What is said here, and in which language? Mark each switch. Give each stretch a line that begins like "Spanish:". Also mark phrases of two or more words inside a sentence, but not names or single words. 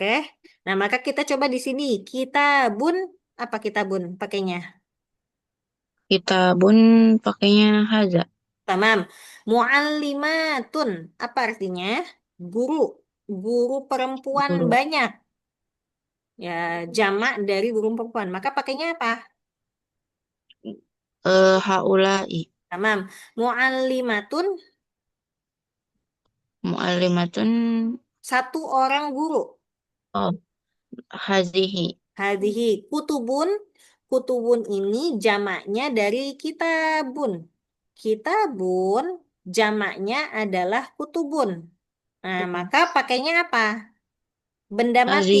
Indonesian: Nah, maka kita coba di sini. Kitabun, apa kitabun pakainya? Kitabun pakainya haza. Tamam. Muallimatun, apa artinya? Guru. Guru perempuan Guru. banyak. Ya, jamak dari guru perempuan. Maka pakainya apa? Haulai.
Arabic: تمام. معلماتٌ,
Indonesian: Muallimatun. satu orang guru. Oh, hazihi.
Arabic: هذه كتبٌ.
Indonesian: Kutubun ini jamaknya dari kitabun. Kitabun jamaknya adalah kutubun. Nah, maka pakainya apa? Benda mati.